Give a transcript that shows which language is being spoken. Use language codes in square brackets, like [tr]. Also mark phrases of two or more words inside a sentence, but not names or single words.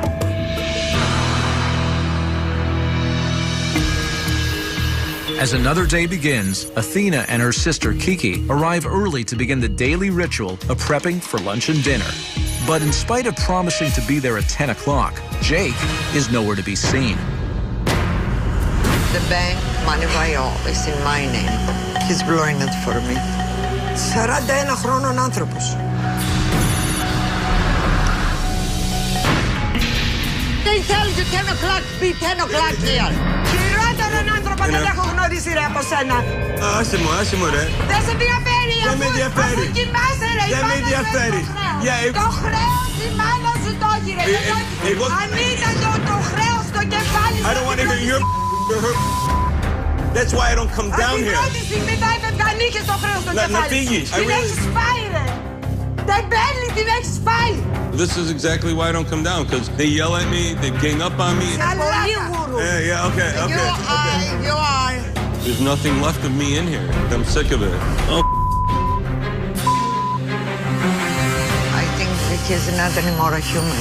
[en] As another day begins, Athena and her sister Kiki arrive early to begin the daily ritual of prepping for lunch and dinner. But in spite of promising to be there at 10 o'clock, Jake is nowhere to be seen. The bank money file is in my name. He's blowing it for me. [el] 41 χρόνων άνθρωπος. [en] They tell you 10 o'clock, be 10 o'clock here. [el] Χειρότερον άνθρωπο δεν έχω γνωρίσει ρε από σένα. Άσε μου ρε. Δεν σε ενδιαφέρει Δεν με ενδιαφέρει. αφού κοιμάσαι ρε. Δεν με ενδιαφέρει. Το χρέος η μάνα σου το έχει ρε. Αν ήταν το χρέος στο κεφάλι σου. [en] I don't want to hear your That's why I don't come down [el] Την [en] here. [el] πρώτη στιγμή θα έφευγα νίκη στο χρέος στο Να κεφάλι σου. φύγεις. Την έχεις φάει ρε. Τεμπέλη, την έχεις φάει. [en] This is exactly why I don't come down, because they yell at me, they gang up on me. Yeah, okay. You are. There's nothing left of me in here. I'm sick of it. Oh. I think he's not anymore a human.